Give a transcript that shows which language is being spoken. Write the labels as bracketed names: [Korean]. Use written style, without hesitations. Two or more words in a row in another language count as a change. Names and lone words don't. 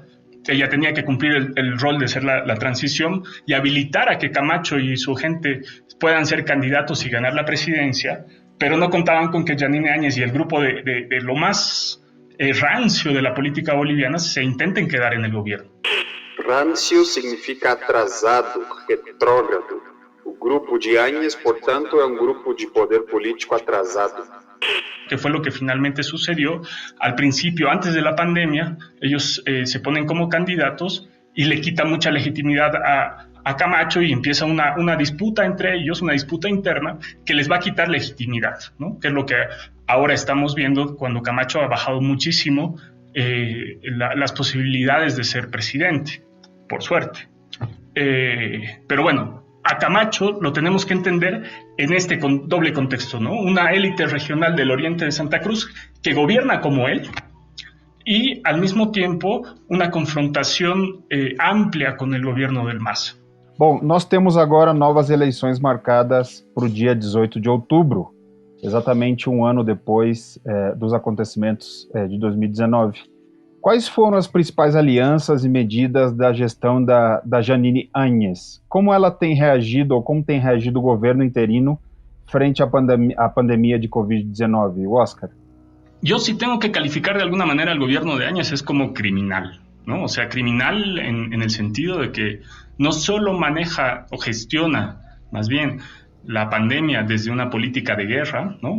[Spanish] Ella tenía que cumplir el rol de ser la transición y habilitar a que Camacho y su gente puedan ser candidatos y ganar la presidencia, pero no contaban con que Janine Áñez y el grupo de lo más rancio de la política boliviana se intenten quedar en el gobierno. Rancio significa atrasado, retrógrado. [Portuguese] O grupo de Áñez, portanto, é um grupo de poder político atrasado. [Spanish] Que fue lo que finalmente sucedió. Al principio, antes de la pandemia, ellos se ponen como candidatos y le quitan mucha legitimidad a Camacho y empieza una disputa entre ellos, una disputa interna que les va a quitar legitimidad, ¿no? Que es lo que ahora estamos viendo cuando Camacho ha bajado muchísimo las posibilidades de ser presidente, por suerte. Pero bueno, a Camacho lo tenemos que entender en este doble contexto, ¿no? Una élite regional del oriente de Santa Cruz que gobierna como él y al mismo tiempo [Portuguese] uma confrontação ampla com o governo [Spanish] del MAS. [Portuguese] Bom, nós temos agora novas eleições marcadas para o dia 18 de outubro, exatamente um ano depois dos acontecimentos de 2019. Quais foram as principais alianças e medidas da gestão da Jeanine Áñez? Como ela tem reagido, ou como tem reagido o governo interino frente à pandemia de Covid-19? Oscar? [Spanish] Yo sí tengo que calificar de alguna manera al gobierno de Áñez es como criminal, ¿no? O sea, criminal en el sentido de que no solo maneja o gestiona, más bien, la pandemia desde una política de guerra, ¿no?